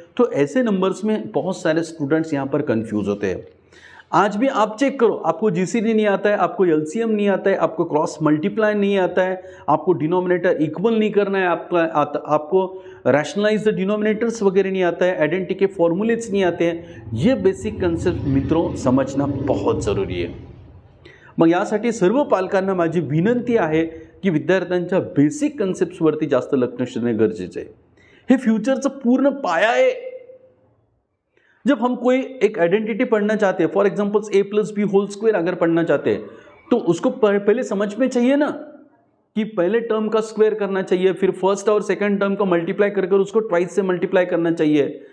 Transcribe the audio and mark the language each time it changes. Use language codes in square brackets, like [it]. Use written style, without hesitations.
[hi] तो ऐसे नंबर्स में बहुत सारे स्टूडेंट्स यहाँ पर कंफ्यूज होते हैं। आज भी आप चेक करो, आपको जीसीडी नहीं आता है, आपको एलसीएम नहीं आता है, आपको क्रॉस मल्टीप्लाई नहीं आता है, आपको डिनोमिनेटर इक्वल नहीं करना है, आपको रैशनलाइज द डिनोमिनेटर्स वगैरह नहीं आता है, आइडेंटिटी के फॉर्मूलेट्स नहीं आते हैं। ये बेसिक कन्सेप्ट मित्रों समझना बहुत ज़रूरी है। [mr] मग यासाठी सर्व पालकांना माझी विनंती आहे की विद्यार्थ्यांच्या बेसिक कन्सेप्ट्सवरती जास्त लक्ष देणे गरजेचं आहे. हे फ्यूचरचं पूर्ण पाया है. [hi] जब हम कोई एक आइडेंटिटी पढ़ना चाहते हैं, फॉर एग्जाम्पल a+b² अगर पढ़ना चाहते हैं तो उसको पहले समझ में चाहिए ना कि पहले टर्म का स्क्वायर करना चाहिए, फिर फर्स्ट और सेकंड टर्म का मल्टीप्लाई कर उसको ट्वाइस से मल्टीप्लाई करना चाहिए.